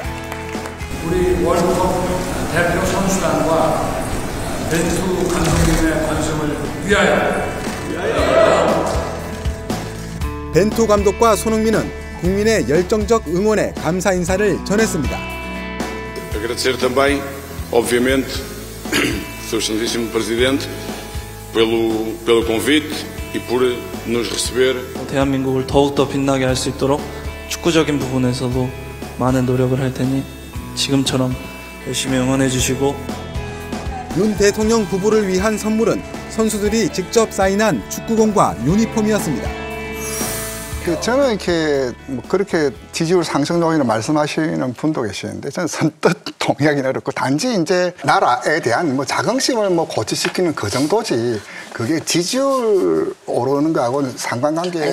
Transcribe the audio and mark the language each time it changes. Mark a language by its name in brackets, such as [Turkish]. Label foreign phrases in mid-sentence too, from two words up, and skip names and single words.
[Korean] 우리 월드컵 대표 선수단과 벤투 감독님의 관심을 위하여. 벤투 감독과 손흥민은 국민의 열정적 응원에 감사 인사를 전했습니다. [Portuguese] Agradecer também, obviamente, Sr. Excelentíssimo Presidente, pelo convite e por nos receber. [Korean] 대한민국을 더욱더 빛나게 할 수 있도록 축구적인 부분에서도 많은 노력을 할 테니 지금처럼 열심히 응원해 주시고. 윤 대통령 부부를 위한 선물은 선수들이 직접 사인한 축구공과 유니폼이었습니다. 저는 이렇게 그렇게 지지율 상승 요인을 말씀하시는 분도 계시는데 저는 선뜻 동의하기는 어렵고, 단지 이제 나라에 대한 자긍심을 고취시키는 그 정도지, 그게 지지율 오르는 거하고는 상관관계.